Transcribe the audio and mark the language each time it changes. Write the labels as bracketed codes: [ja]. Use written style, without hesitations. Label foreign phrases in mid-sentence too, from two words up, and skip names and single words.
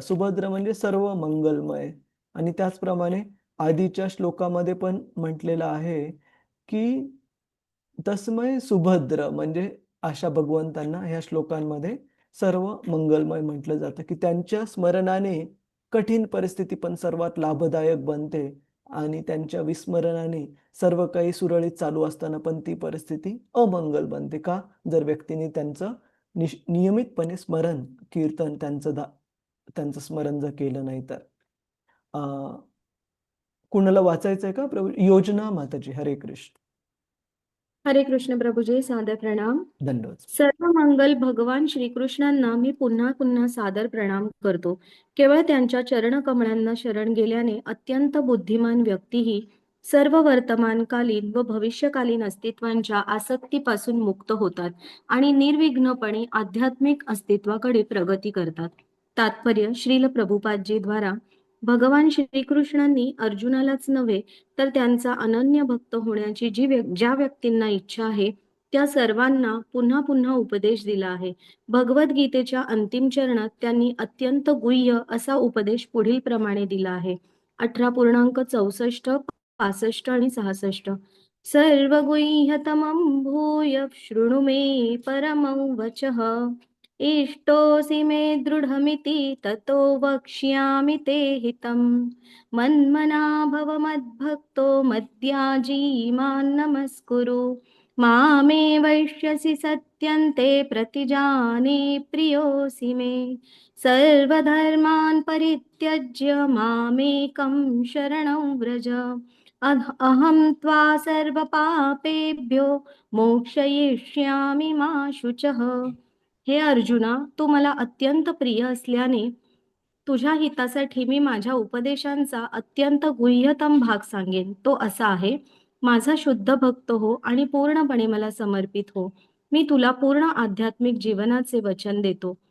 [mr] सुभद्र म्हणजे सर्व मंगलमय. आणि त्याचप्रमाणे आधीच्या श्लोकामध्ये पण म्हटलेलं आहे की [sa] तस्मै सुभद्र, [mr] म्हणजे अशा भगवंतांना ह्या श्लोकांमध्ये सर्व मंगलमय म्हटलं जातं की त्यांच्या स्मरणाने कठीण परिस्थिती पण सर्वात लाभदायक बनते आणि त्यांच्या विस्मरणाने सर्व काही सुरळीत चालू असताना पण ती परिस्थिती अमंगल बनते. का? जर व्यक्तीने त्यांचं नियमितपणे स्मरण, कीर्तन त्यांचं स्मरण जर केलं नाही तर. कुणाला वाचायचंय का प्रभू? योजना माताजी. हरे कृष्ण. हरे कृष्ण प्रभुजी, सादर प्रणाम. दंडवत. सर्व मंगल भगवान श्रीकृष्णांना मी पुन्हा पुन्हा सादर प्रणाम करतो. केवळ त्यांच्या चरणकमळांना शरण गेल्याने अत्यंत बुद्धिमान व्यक्तीही सर्व वर्तमानकालीन व भविष्यकालीन अस्तित्वांच्या आसक्तीपासून मुक्त होतात आणि निर्विघ्नपणे आध्यात्मिक अस्तित्वाकडे प्रगती करतात. तात्पर्य श्रील प्रभुपादजी द्वारा भगवान श्रीकृष्णांनी अर्जुनालाच नव्हे तर त्यांचा अनन्य भक्त होण्याची ज्या व्यक्तींना इच्छा आहे त्या सर्वांना पुन्हा पुन्हा उपदेश दिला आहे. भगवद्गीतेच्या अंतिम चरणात त्यांनी अत्यंत गुह्य असा उपदेश पुढील प्रमाणे दिला आहे. 18.64, 65 आणि 66. [sa] सर्वगुह्यतमं भूय शृणु मे परमं वचः इष्टोऽसि मे दृढमिति ततो वक्ष्यामि ते हितम् मन्मना भव मद्भक्तो मद्याजी मां नमस्कुरु मामे वैश्यसि सत्यन्ते प्रतिजाने प्रियोऽसि मे सर्वधर्मान् परित्यज्य मामेकं शरणं व्रज अहं त्वा सर्वपापेभ्यो मोक्षयिष्यामि मा शुचः. [mr] हे अर्जुना, तू मला अत्यंत प्रिय असल्याने तुझ्या हितासाठी मी माझ्या उपदेशांचा अत्यंत गुह्यतम भाग सांगेन. तो असा आहे: माझा शुद्ध भक्त हो आणि पूर्णपणे मला समर्पित हो. मी तुला पूर्ण आध्यात्मिक जीवनाचे वचन देतो.